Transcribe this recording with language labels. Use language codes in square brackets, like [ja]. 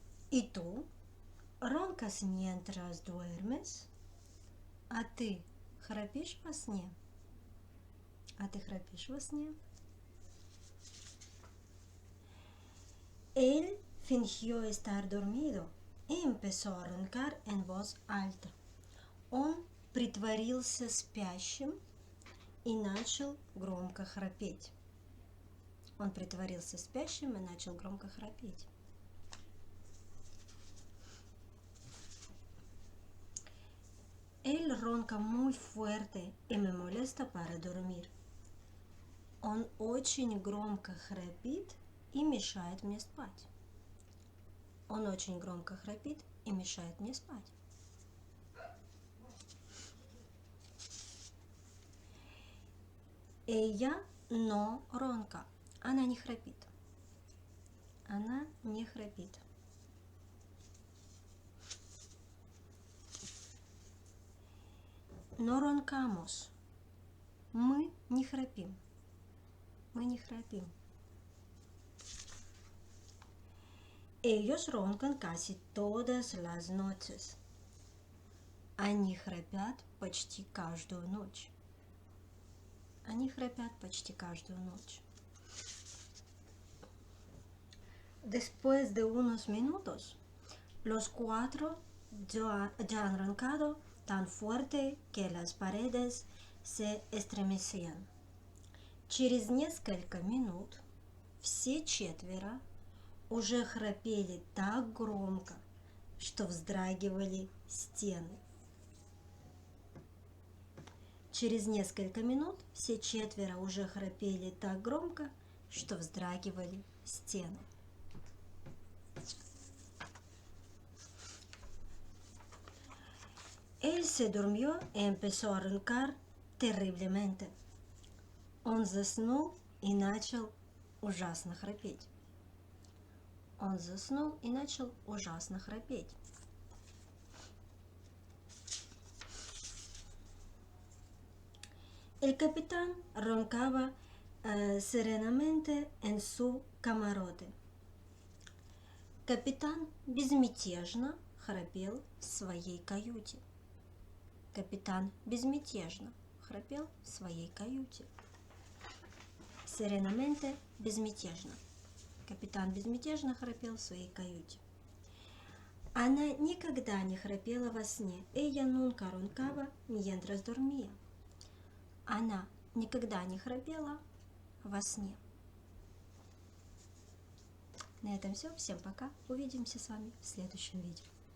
[es] И tú roncas mientras duermes. [ru] А ты храпишь во сне? А ты храпишь во сне? [es] Él fingió estar dormido y empezó a roncar en voz alta. [ru] Он притворился спящим и начал громко храпеть. Он притворился спящим и начал громко храпеть. [es] Él ronca muy fuerte y me molesta para dormir. [ru] Он очень громко храпит и мешает мне спать. Он очень громко храпит и мешает мне спать. [es] Ella no ronca. [ru] Она не храпит. Она не храпит. [es] No roncamos. [ru] Мы не храпим. Мы не храпим. [es] Ellos roncan casi todas las noches. [ru] Они храпят почти каждую ночь. Они храпят почти каждую ночь. [es] Después de unos minutos, los cuatro ya han roncado tan fuerte que las paredes se estremecían. [ru] Через несколько минут все четверо уже храпели так громко, что вздрагивали стены. Через несколько минут все четверо уже храпели так громко, что вздрагивали стены. [es] Él se durmió y empezó a roncar terriblemente. [ru] Он заснул и начал ужасно храпеть. Он заснул и начал ужасно храпеть. [es] El capitán roncaba serenamente en su camarote. [ru] Капитан безмятежно храпел в своей каюте. Капитан безмятежно храпел в своей каюте. Serenamente – безмятежно. Капитан безмятежно храпел в своей каюте. Она никогда не храпела во сне. [es] Ella nunca roncaba mientras dormía. [ru] Она никогда не храпела во сне. На этом все. Всем пока. Увидимся с вами в следующем видео.